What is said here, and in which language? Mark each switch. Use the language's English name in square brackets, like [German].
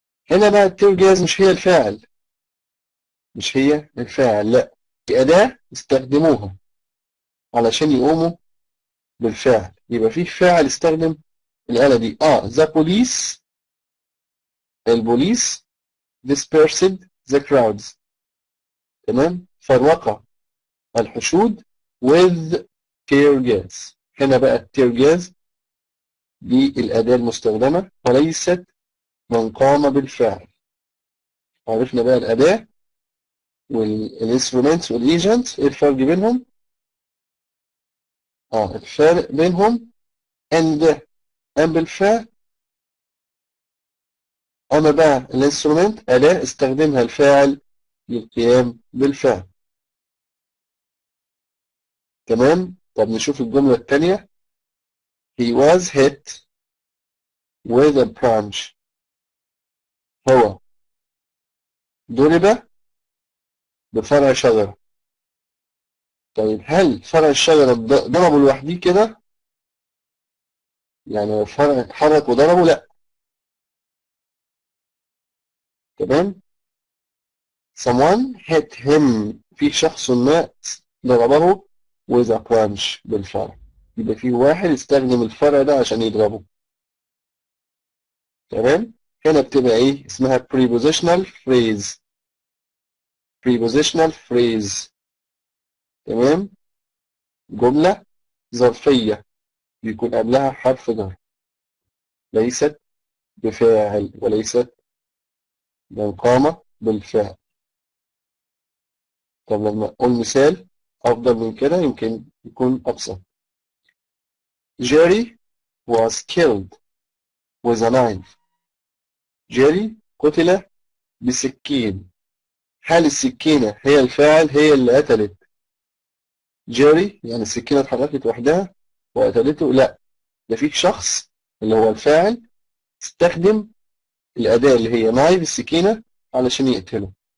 [Arabic] هنا بقى التير جاز مش هي الفاعل، مش هي الفاعل، لا، دي أداة استخدموها علشان يقوموا بالفعل. يبقى في فاعل استخدم الآلة دي. [English] the police، البوليس dispersed the crowds، [Arabic] تمام، فرق الحشود [English] with tear gas. [Arabic] هنا بقى التير جاز دي الأداة المستخدمة وليست من قام بالفعل. عرفنا بقى الأداة والانسترومنت والايجنت، ايه الفرق بينهم؟ الفرق بينهم ان ده قام بالفعل، اما بقى الانسترومنت أداة استخدمها الفاعل للقيام بالفعل. تمام؟ طب نشوف الجملة الثانية. [English] he was hit with a branch، [Arabic] هو ضرب بفرع شجرة. طيب هل فرع الشجرة ضربه لوحده كده؟ يعني الفرع اتحرك وضربه؟ لا. تمام؟ [English] someone hit him، [Arabic] في شخص ما ضربه [English] with a branch، [Arabic] بالفرع. يبقى في واحد استخدم الفرع ده عشان يضربه. تمام؟ هنا بتبقى ايه؟ اسمها prepositional phrase. prepositional phrase. تمام. جملة ظرفية بيكون قبلها حرف جر، ليست بفاعل وليست من قام بالفعل. طب لما أقول مثال أفضل من كده يمكن يكون أبسط. [English] Jerry was killed with a knife. [Arabic] جيري قتل بسكين. هل السكينة هي الفاعل هي اللي قتلت جيري؟ يعني السكينة اتحركت وحدها وقتلته؟ لا، ده فيه شخص اللي هو الفاعل استخدم الأداة اللي هي نايف السكينة علشان يقتله.